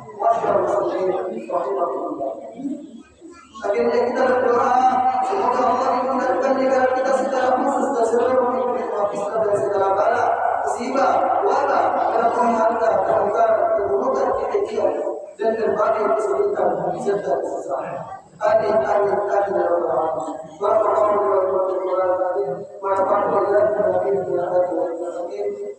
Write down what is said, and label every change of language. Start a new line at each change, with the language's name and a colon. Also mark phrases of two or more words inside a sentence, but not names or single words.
Indonesian: Akhirnya kita berdoa semoga Allah memudahkan negara kita secara khusus dan seluruh Islam dari segala bala, musibah, wabah, dan phk, keburukan, keburukan, kekejian, dan berbagai kesulitan serta kesusahan.
Arabic: آمين، آمين، آمين، يا رب العالمين. بارك الله لي ولكم ونفعنا بالله وبركاته.